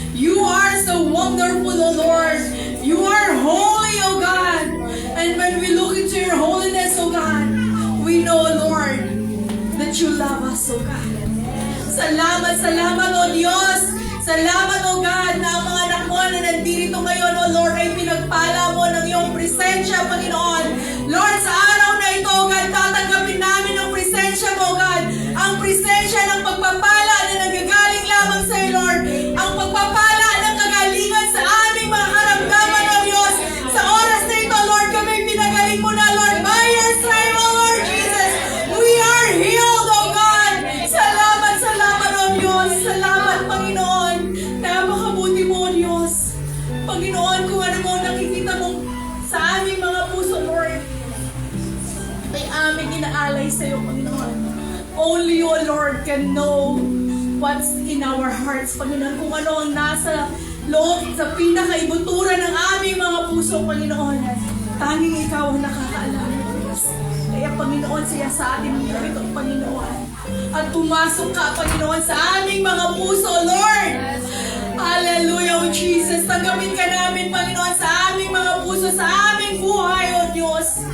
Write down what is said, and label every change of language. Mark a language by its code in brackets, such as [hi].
[en] You are so wonderful, O Lord. You are holy, O God. And when we look into your holiness, O God, we know, Lord, that you love us, O God. [tl] Salamat, salamat, O Diyos. Salamat, O God, na ang mga anak mo na nandito ngayon, O Lord, ay pinagpala mo ng iyong presensya, Panginoon. Lord, sa araw na ito, O God, tatanggapin namin ang presensya mo, O God. Ang presensya ng pagpapala na nagagaling lamang sa iyo, Lord. Ang pagpapala ng kagalingan sa aming mga karamdaman, O Diyos. Sa oras na ito, Lord, kami pinagaling mo na, Lord. [en] By your stripe, O Lord Jesus, we are healed, O God. [tl] Salamat, salamat, O Diyos. Salamat, Panginoon. Napakabuti mo, O Diyos. Panginoon, kung ano mo nakikita mo sa aming mga puso, Lord, ay aming inaalay sa iyo, Panginoon. [en] Only you, O Lord, can know what's in our hearts, [tl] Panginoon. Kung ano ang nasa loob, sa pinakaibuturan ng aming mga puso, Panginoon. Tanging ikaw ang nakakaalam, O Diyos. Kaya, Panginoon, siya sa atin ito, Panginoon. At pumasok ka, Panginoon, sa aming mga puso, Lord. Hallelujah, O Jesus. Tanggapin ka namin, Panginoon, sa aming mga puso, sa aming buhay, O Diyos.